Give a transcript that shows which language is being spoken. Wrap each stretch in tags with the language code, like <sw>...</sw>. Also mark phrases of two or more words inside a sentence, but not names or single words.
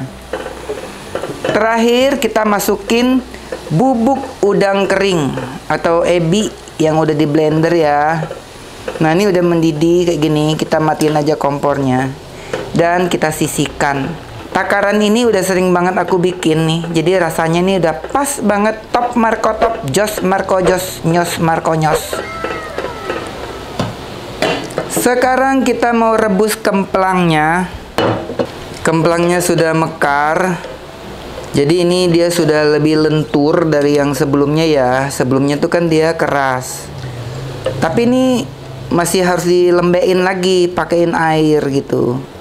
<id>Terakhir kita masukin bubuk udang kering atau ebi yang udah di blender ya. Nah ini udah mendidih kayak gini, kita matiin aja kompornya dan kita sisihkan. Takaran ini udah sering banget aku bikin nih, jadi rasanya nih udah pas banget,</id> <jv>top marko top, jos marko jos, nyos marko nyos.</jv> <id>Sekarang kita mau rebus kemplangnya. Kemplangnya sudah mekar. Jadi ini dia sudah lebih lentur dari yang sebelumnya ya. Sebelumnya tuh kan dia keras. Tapi ini masih harus dilembein lagi, pakein air gitu.</id>